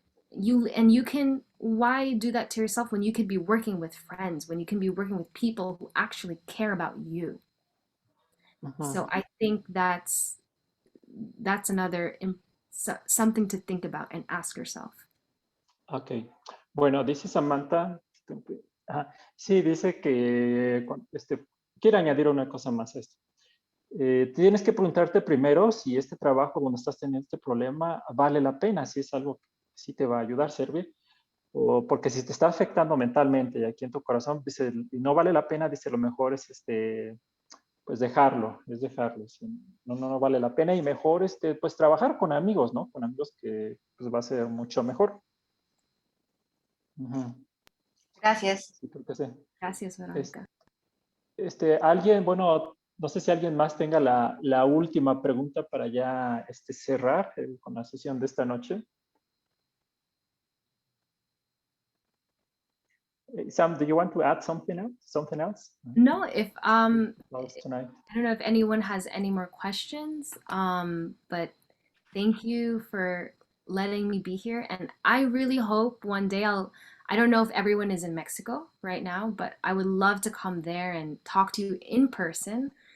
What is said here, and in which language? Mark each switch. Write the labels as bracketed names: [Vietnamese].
[English] You can, why do that to yourself when you could be working with friends, when you can be working with people who actually care about you? So I think that's another something to think about and ask yourself. [Spanish] Ok. Bueno, dice Samantha. Ajá, sí, dice que quiere añadir una cosa más a esto. Tienes que preguntarte primero si este trabajo donde estás teniendo este problema vale la pena, si es algo que sí te va a ayudar, servir, o porque si te está afectando mentalmente y aquí en tu corazón, dice, y no vale la pena, dice, lo mejor es pues dejarlo, sí, no vale la pena y mejor pues trabajar con amigos, ¿no? Con amigos que pues va a ser mucho mejor. Ujú. Gracias. Sí, creo que sí. Gracias, Verónica. Alguien, bueno, no sé si alguien más tenga la última pregunta para ya cerrar con la sesión de esta noche. [English] Sam, do you want to add something else? No, if Tonight. I don't know if anyone has any more questions, but thank you for letting me be here. And I really hope one day I don't know if everyone is in Mexico right now, but I would love to come there and talk to you in person.